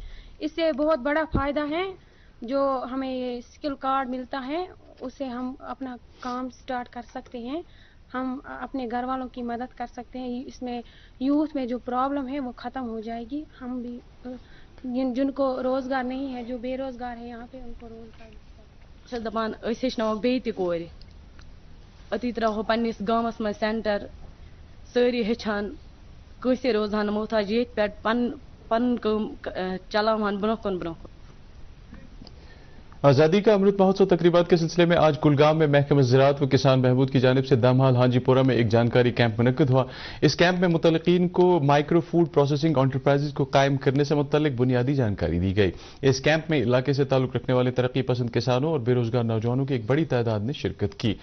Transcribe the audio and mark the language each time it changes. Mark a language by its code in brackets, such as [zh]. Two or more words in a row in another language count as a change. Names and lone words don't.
[ur] اس سے بہت بڑا فائدہ ہے جو ہمیں یہ [en] skill card [ur] ملتا ہے، اس سے ہم اپنا کام سٹارٹ کر سکتے ہیں. ہم اپنے گھر والوں کی مدد کر سکتے ہیں. اس میں یوتھ میں جو پرابلم ہے وہ ختم ہو جائے گی. ہم بھی جن کو روزگار نہیں ہے، جو بے روزگار ہے یہاں پہ، ان کو روزگار [ks] چھس دپان أسۍ ہیٚچھناوو بیٚیہِ تہِ کورِ، أتی ترٛاوہو پننِس گامس منٛز سینٹر، سٲری ہیٚچھان، کٲنٛسے روزہان نہٕ محتاج، ییٚتہِ پٮ۪ٹھ پنُن کٲم چلاوہان برٛونٛہہ کُن برٛونٛہہ کُن. [ur] آزادی کا امرت مہوتسو تقریبات کے سلسلے میں آج کلگام میں محکمہ زراعت و کسان بہبود کی جانب سے دمحال ہانجی پورہ میں ایک جانکاری کیمپ منعقد ہوا. اس کیمپ میں متعلقین کو [en] micro food processing enterprises [ur] کو قائم کرنے سے متعلق بنیادی جانکاری دی گئی. اس کیمپ میں علاقے سے تعلق رکھنے والے ترقی پسند کسانوں اور بے روزگار نوجوانوں کی ایک بڑی تعداد نے شرکت کی.